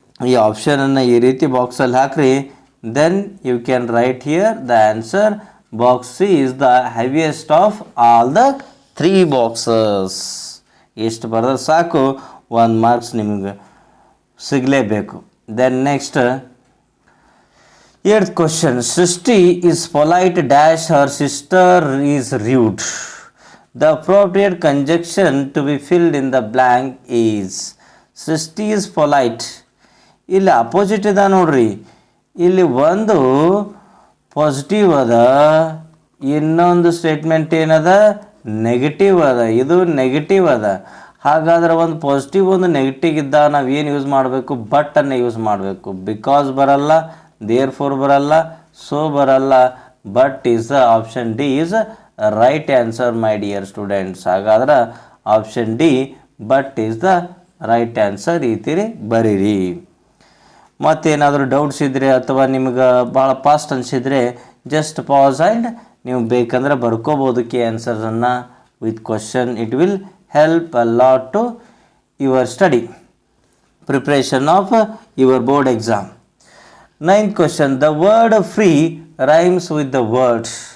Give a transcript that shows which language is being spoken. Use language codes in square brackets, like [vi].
[kn] ಈ ಆಪ್ಷನನ್ನು ಈ ರೀತಿ ಬಾಕ್ಸಲ್ಲಿ ಹಾಕ್ರಿ, [en] Then you can write here the answer. Box C is the heaviest of all the 3 boxes. [kn] ಎಷ್ಟು ಬರೆದ್ರೆ ಸಾಕು, 1 ಮಾರ್ಕ್ಸ್ ನಿಮಗೆ ಸಿಗಲೇಬೇಕು. [en] Then next 8th question. Srishti is polite dash her sister is rude. The appropriate conjunction to be filled in the blank is. Srishti is polite. [kn] ಇಲ್ಲಿ opposite ಇದೆ ನೋಡ್ರಿ. ಇಲ್ಲಿ ಒಂದು positive ಅದ, ಇನ್ನೊಂದು ಸ್ಟೇಟ್ಮೆಂಟ್ ಏನದ? ನೆಗೆಟಿವ್ ಅದ. ಇದು ನೆಗೆಟಿವ್ ಅದ. ಹಾಗಾದ್ರೆ ಒಂದು ಪಾಸಿಟಿವ್ ಒಂದು ನೆಗೆಟಿವ್ ಇದ್ದಾಗ ನಾವು ಏನು ಯೂಸ್ ಮಾಡಬೇಕು? ಬಟ್ಟನ್ನು ಯೂಸ್ ಮಾಡಬೇಕು. ಬಿಕಾಸ್ ಬರಲ್ಲ, ದೇರ್ ಫೋರ್ ಬರಲ್ಲ, ಸೊ ಬರಲ್ಲ. [en] But is the option D is right answer my dear students. ಹಾಗಾದ್ರೆ option D but is the right answer. [kn] ಈ ತೀರಿ ಬರೀರಿ. ಮತ್ತೇನಾದರೂ ಡೌಟ್ಸ್ ಇದ್ದರೆ ಅಥವಾ ನಿಮ್ಗೆ ಭಾಳ ಫಾಸ್ಟ್ ಅನಿಸಿದರೆ [en] just pass and [kn] ನೀವು ಬೇಕಂದ್ರೆ ಬರ್ಕೋಬೋದು K ಆನ್ಸರ್ಸನ್ನು with question. [en] It will help a lot to your study preparation of your board exam. 9th question, the word free rhymes with the words.